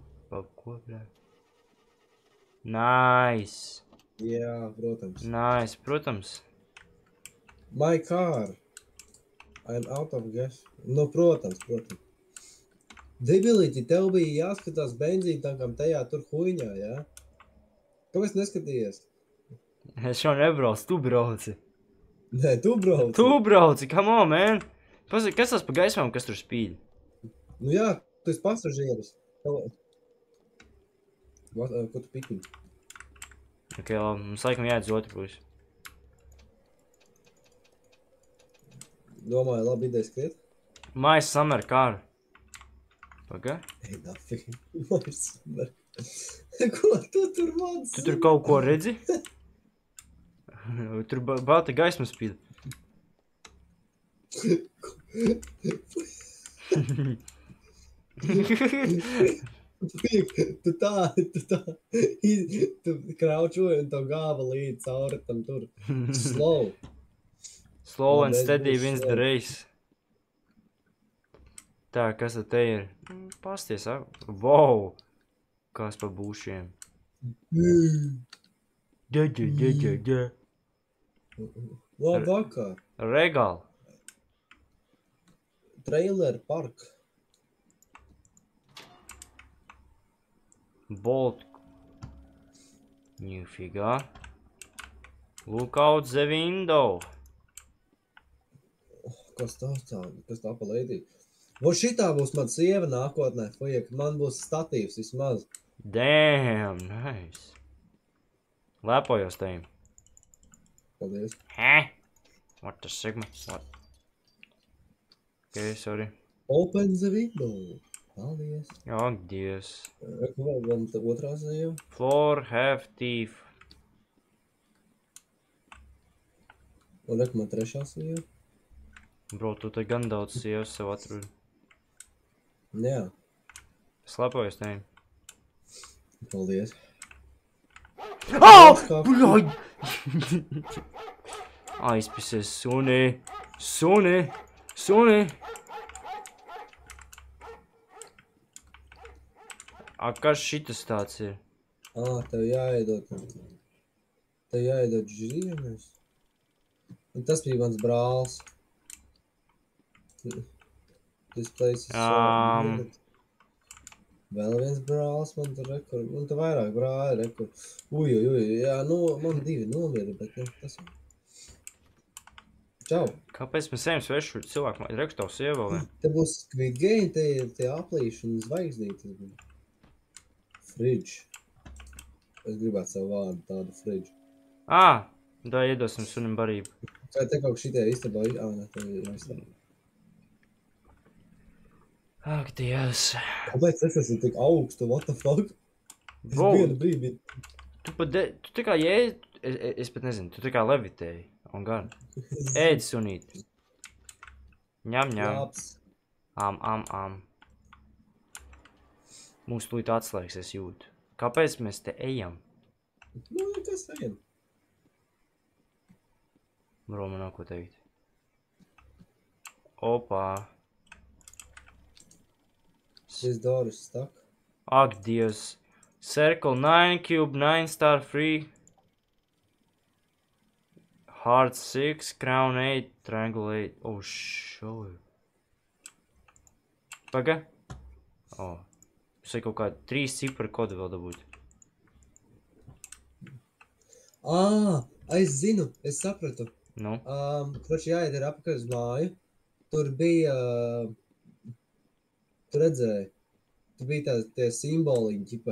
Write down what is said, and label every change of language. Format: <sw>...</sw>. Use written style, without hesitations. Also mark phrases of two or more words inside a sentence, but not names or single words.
<lv>Ko, bļā? Nice. Jā, protams. Nice, protams.</lv> <en>My car. I'm out of gas.</en> <lv>Nu, protams. Debilīti, tev bija jāskatās benzīna tankam tajā tur huiņā, jā? Kāpēc neskatījies? Es jau nebraucu, tu brauci. Nē, tu brauc. Tu brauci,</lv> <en>come on, man.</en> <lv>Pasaka, kas tas pa gaismām, kas tur spīd? Nu jā, tu esi pasažieris. Ko tu pikini? Ok, labi, mums laikam jāiet uz otru pusi. Domāju, labi ideja skriet?</lv> <en>My summer car.</en> <lv>Paga? Ei, nafig. Ko tu tur māc? Tu tur kaut ko redzi? Tur balta gaisma spīd. Tu kraučoji un tev gāva līdz cauri tam tur.</lv> <en>Slow. Slow and</en> <lv>Labi, es</lv> <en>steady</en> <lv>būšu</lv> <en>wins the slow. race.</en> <lv>Tā, kas tad te ir? Pasties, wow! Kas pa būšiem? Da. Labvakar. Regal.</lv> <en>Trailer park. Bolt.</en> <lv>Nifigā.</lv> <en>Look out the window.</en> <lv>Kas tā pa leidī? Vo šitā būs man sieva nākotnē, fujek, man būs statīvs vismaz.</lv> <en>Damn, nice.</en> <lv>Lepojos tajiem. Paldies.</lv> <en>Hä? What the sigma? What? Okay, sorry. Open the window.</en> <lv>Paldies. Ak, Dievs. Reku vēl otrā sieva.</lv> <en>Floor have teeth.</en> <lv>Un reku man trešā sieva. Bro, tu te gan daudz sievas sev atrodi. Jā, Es lepojos tajiem. paldies. Oh! Kā- Bļaļ! Aizpisies, suni! Kas šitas tāds ir? Tev jāiedod žiemes. Un tas bija mans brālis.</lv> <en>This place is so weird.</en> <lv>Vēl viens brālis man tur rekur. Un te vairāk brāli rekur. Uj, jā, man divi nomira, bet tas jau. Čau. Kāpēc mēs ejam svešu cilvēku? Reku tavu sievu vēl? Te būs Squid Game, te ir tie aplīši un zvaigznītes. Fridge. Es gribētu savu vārdu tādu fridge. Tā iedosim sunim barību. Vai te kaut šitie istabā? Ne, te ir jāizstāv. Ak, Dievs. Kāpēc es esmu tik augstu?</lv> <en>What the fuck?</en> <lv>Es Bro, vienu brīdi. tu tā kā jēdi, es pat nezinu, tu tā kā levitēji. Un gan. Ēd sunīt. Ņem. Labs. Am. Mums tūlīt atslēgs, es jūtu. Kāpēc mēs te ejam? Kas ejam? Bro, man nav ko teikt. Opā.</lv> <en>This door is stuck.</en> <lv>Ak, Dievs.</lv> <en>Circle 9, cube 9, star 3. Heart 6, crown 8, triangle 8. Oh, show.</en> <lv>Paga? Es kaut kā 3 cipari kodu vēl dabūt. Es zinu, es sapratu. Nu? Kroči jāiet ir apakaļ uz māju. Tur bija, tu redzēji, tur bija tie simboliņi, ķipa.</lv>